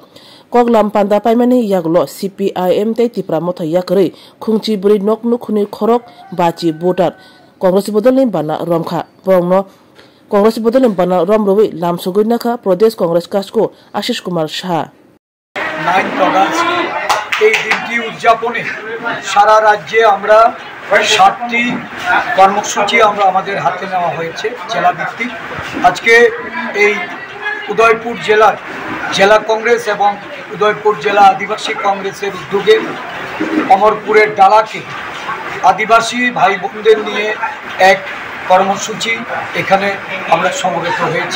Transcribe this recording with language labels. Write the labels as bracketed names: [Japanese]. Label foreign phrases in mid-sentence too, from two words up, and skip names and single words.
[Kok Borok] Koglam Panda Paimani Yaglo, CPIM Te Tipra Mota Yakri, Kungchi Buri Nok Nukuni Korok, Bachi Botar, Congress Bodolin Bana Romka, Bongno, Congress Bodolin Bana Romrowi, Lam Sugunaka, Pradesh Congress Kasku, Ashish Kumar Shah. [Bangla] 9 August এই দিনটি উদযাপনে সারা রাজ্যে আমরা 7টি কর্মসূচি আমাদের হাতে নেওয়া হয়েছে জেলা ভিত্তিক। আজকে এই উদয়পুর জেলার জেলা কংগ্রেস এবং উদয়পুর জেলা আদিবাসী কংগ্রেসের উদ্যোগে অমরপুরের ডালাকে আদিবাসী ভাই বোনদের নিয়ে এক কর্মসূচি এখানে আমরা সমবেত হয়েছি।